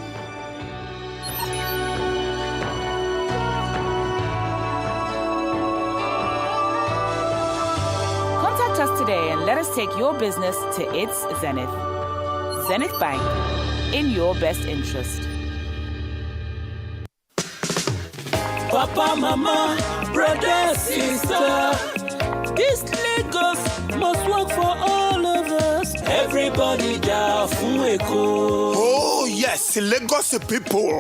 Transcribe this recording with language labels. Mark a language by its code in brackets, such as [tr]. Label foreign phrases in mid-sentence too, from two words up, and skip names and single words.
[en] Contact us today and let us take your business to its zenith. Zenith Bank, in your best interest. Papa, mama, brother, sister, this Lagos must work for all of us. Everybody down Fueko. Oh yes, Lagos people.